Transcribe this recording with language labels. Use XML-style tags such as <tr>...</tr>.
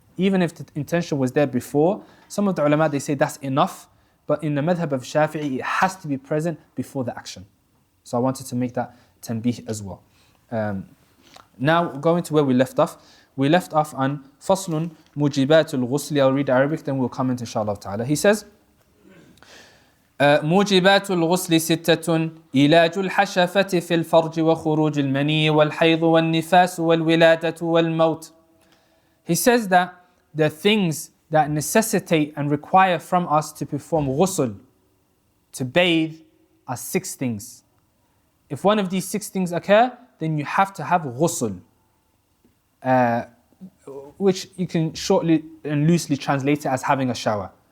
<en>Even if the intention was there before, some of the ulama, they say that's enough, but in the madhab of Shafi'i, it has to be present before the action. So I wanted to make that tanbih as well. Now going to where we left off. We left off on</en> <ar>فصل موجبات الغسل.</ar> <en>I'll read Arabic, then we'll comment inshallah ta'ala. He says,</en> <ar>موجبات الغسل ستة إيلاج الحشفة في الفرج وخروج المني والحيض والنفاس والولادة والموت.</ar> <en>He says that the things that necessitate and require from us to perform ghusl, to bathe, are 6 things. If one of these 6 things occur, then you have to have ghusl, which you can shortly and loosely translate it as having a shower.</en>